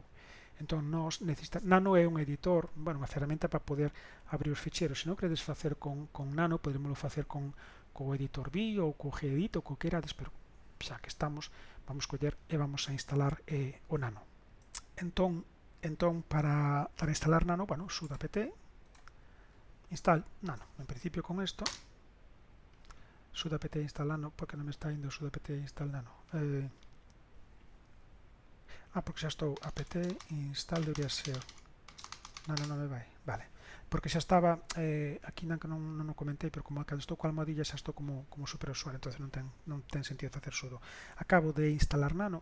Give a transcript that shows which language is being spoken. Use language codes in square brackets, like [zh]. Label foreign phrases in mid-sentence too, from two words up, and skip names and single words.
[gl] Entón, Nano é un editor, bueno, unha ferramenta para poder abrir os ficheiros. Se non queredes facer con Nano, podermoslo facer co editor B ou co Gedit ou co que querades, pero xa que estamos, vamos coller e vamos a instalar o Nano. Entón para instalar Nano, bueno, sudo apt install Nano. En principio con isto sudo apt install Nano, porque non me está indo sudo apt install Nano. Porque xa estou apt install, debería ser Nano, non me vai, vale, porque xa estaba aquí non o comentei, pero como cando estou coa almohadilla xa estou como superusuario, entonces non ten sentido facer sudo. Acabo de instalar Nano.